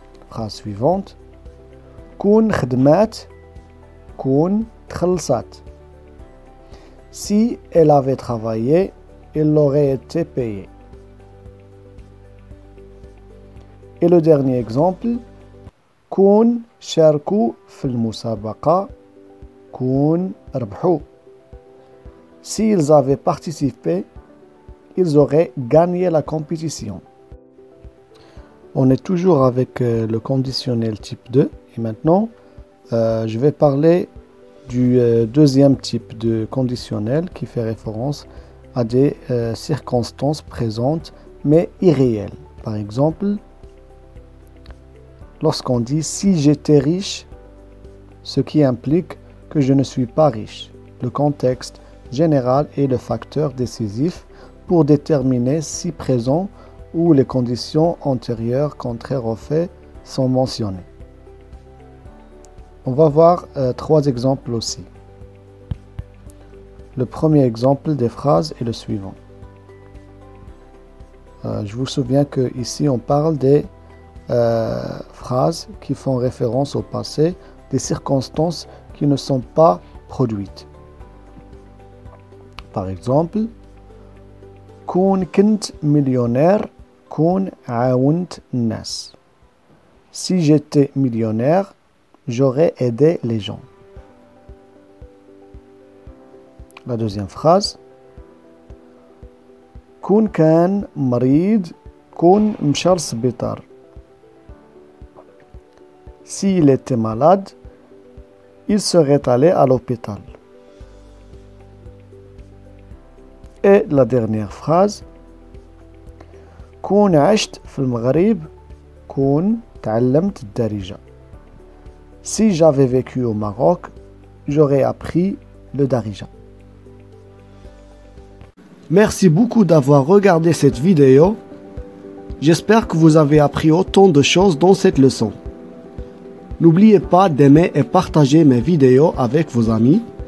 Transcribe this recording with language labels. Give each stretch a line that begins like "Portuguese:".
French: Phrase suivante.
Arabic: كون خدمات, كون تخلصات.
French: Si elle avait travaillé, elle aurait été payée. Et le dernier exemple.
Arabic: كون شاركوا في المسابقة, كون ربحوا.
French: S'ils avaient participé, ils auraient gagné la compétition. On est toujours avec le conditionnel type 2. Et maintenant, je vais parler du deuxième type de conditionnel qui fait référence à des circonstances présentes mais irréelles. Par exemple, lorsqu'on dit « si j'étais riche », ce qui implique que je ne suis pas riche. Le contexte général est le facteur décisif pour déterminer si présent ou les conditions antérieures contraires aux faits sont mentionnées. On va voir 3 exemples aussi. Le premier exemple des phrases est le suivant. Je vous souviens qu'ici on parle des phrases qui font référence au passé, des circonstances qui ne sont pas produites. Par exemple,
Arabic: كون كنت millionnaire, كون عاونت الناس.
French: Si j'étais millionnaire, j'aurais aidé les gens. La deuxième phrase.
Arabic: كون كان مريض, كون مشى للسبيطار.
French: S'il était malade, il serait allé à l'hôpital. Et la dernière phrase.
Arabic: كون عشت في المغرب, كون تعلمت الدارجة.
French: Si j'avais vécu au Maroc, j'aurais appris le darija. Merci beaucoup d'avoir regardé cette vidéo. J'espère que vous avez appris autant de choses dans cette leçon. N'oubliez pas d'aimer et partager mes vidéos avec vos amis.